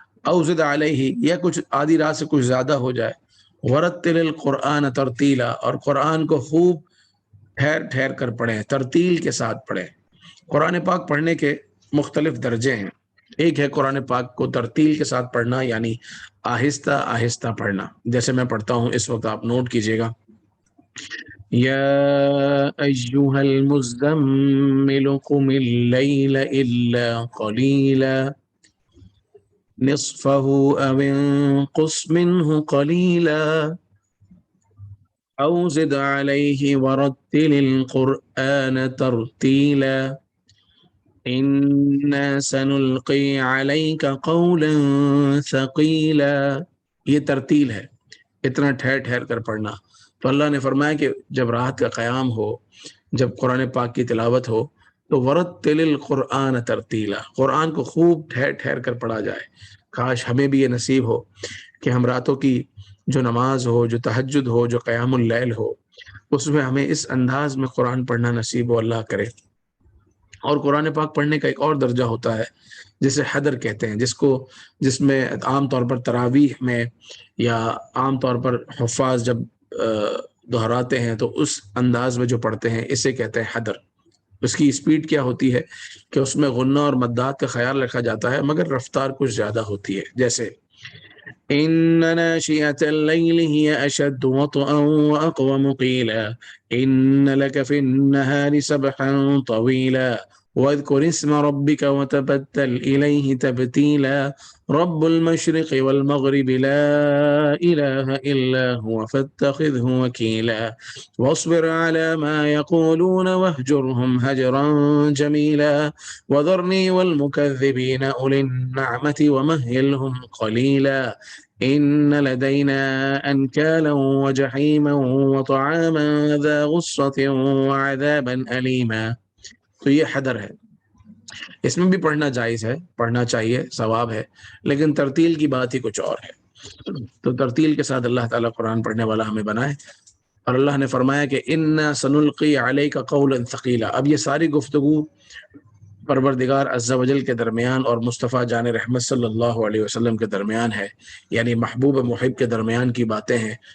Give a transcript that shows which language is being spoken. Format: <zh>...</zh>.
<ar>او زد علیہ،</ar> <ur>یا کچھ آدھی رات سے کچھ زیادہ ہو جائے،</ur> <ar>ورتل القرآن ترتیلا،</ar> <ur>اور قرآن کو خوب ٹھہر کر پڑھیں، ترتیل کے ساتھ پڑھیں۔ قرآن پاک پڑھنے کے مختلف درجے ہیں۔ ایک ہے قرآن پاک کو ترتیل کے ساتھ پڑھنا، یعنی آہستہ آہستہ پڑھنا، جیسے میں پڑھتا ہوں اس وقت آپ نوٹ کیجئے گا،</ur> <ar>یا ایہا المزمل قم اللیل الا قلیلا، نصفه أو انقص منه قليلا أو زد عليه ورتل القرآن ترتيلا إنا سنلقي عليك قولا ثقيلا.</ar> <ur>یہ ترتیل ہے، اتنا ٹھہر ٹھہر کر پڑھنا. تو اللہ نے فرمایا کہ جب رات کا قیام ہو، جب قرآن پاک کی تلاوت ہو تو</ur> <ar>ورتل القرآن ترتیلا،</ar> <ur>قرآن کو خوب ٹھہر ٹھہر کر پڑھا جائے. کاش ہمیں بھی یہ نصیب ہو کہ ہم راتوں کی جو نماز ہو، جو تہجد ہو، جو قیام اللیل ہو، اس میں ہمیں اس انداز میں قرآن پڑھنا نصیب ہو، اللہ کرے. اور قرآن پاک پڑھنے کا ایک اور درجہ ہوتا ہے جسے حدر کہتے ہیں، جس میں عام طور پر تراویح میں یا عام طور پر حفاظ جب دہراتے ہیں تو اس انداز میں جو پڑھتے ہیں اسے کہتے ہیں حدر. اس کی اسپیڈ کیا ہوتی ہے کہ اس میں غنہ اور مدات کا خیال رکھا جاتا ہے، مگر رفتار کچھ زیادہ ہوتی ہے.</ur> <ar>جیسے إن ناشئة الليل هي أشد وطئا وأقوم قيلا إن لك في النهار سبحا طويلا واذكر اسم ربك وتبتل إليه تبتيلا رب المشرق والمغرب لا إله إلا هو فاتخذه وكيلا واصبر على ما يقولون واهجرهم هجرا جميلا وذرني والمكذبين أولي النعمة ومهلهم قليلا إن لدينا أنكالا وجحيما وطعاما ذا غصة وعذابا أليما.</ar> <ur>تو یہ حدر ہے، اس میں بھی پڑھنا جائز ہے، پڑھنا چاہیے، ثواب ہے، لیکن ترتیل کی بات ہی کچھ اور ہے. تو ترتیل کے ساتھ اللہ تعالیٰ قرآن پڑھنے والا ہمیں بنائے. اور اللہ نے فرمایا کہ</ur> <ar>اِنَّا سَنُلْقِي عَلَيْكَ قَوْلًا ثَقِيلًا.</ar> <ur>اب یہ ساری گفتگو پروردگار عز و جل کے درمیان اور مصطفیٰ جان رحمت صلی اللہ علیہ وسلم کے درمیان ہے، یعنی محبوب محب کے درمیان کی باتیں ہیں.</ur>